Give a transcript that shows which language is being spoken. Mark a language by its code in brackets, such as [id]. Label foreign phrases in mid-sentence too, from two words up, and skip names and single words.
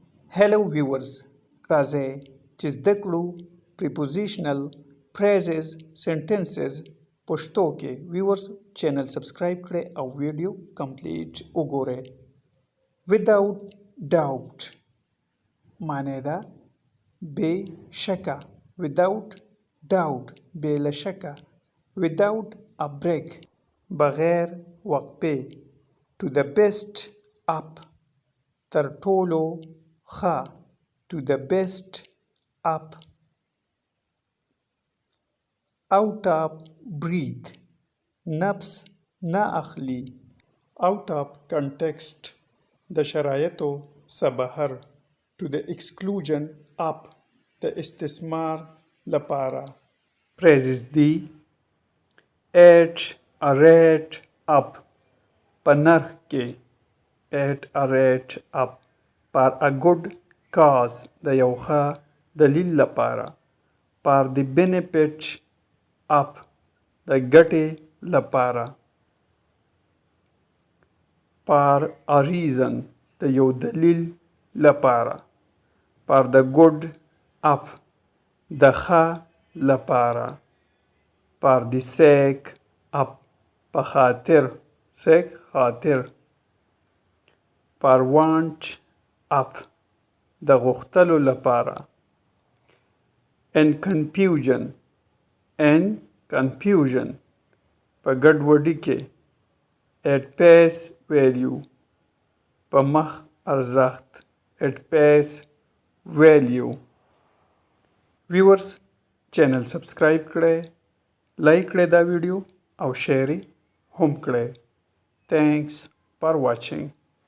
[en] Hello viewers, [ps] راځئ چې زده کړو [en] prepositional phrases sentences [ps] پښتو کې [en] viewers channel subscribe [ps] کړئ او [en] video complete [ps] وګورئ. [en] without doubt [ps] معنی ده بې شکه. [en] without doubt [ps] بې له شکه. [en] without a break [ps] بغیر وقفې. [en] to the best up [ps] تر ټولو ښه. [en] to the best up. out of breath [ps] نفس نه اخلي. [en] out of context [ps] د شرایطو څخه بهر. [en] to the exclusion of [ps] د استثمار لپاره. [en] phrases دي at a rate of [ps] په نرخ کې. [en] at a rate of for a good cause [ps] د یو ښه دلیل لپاره. [en] for the benefit of [ps] د ګټې لپاره. [en] for a reason [ps] د یو دلیل لپاره. [en] for the good of [ps] د ښه لپاره. [en] for the sake of [ps] په خاطر [en] sake خاطر. for want of [ps] د غوښتلو لپاره. [en] in confusion [ps] په ګډوډي کې. [en] at face value [ps] په مخ ارزښت. [en] at face value. viewers channel subscribe [ps] کړئ، لایک کړئ دا ویډیو او شیر هم کړئ. [en] thanks for watching.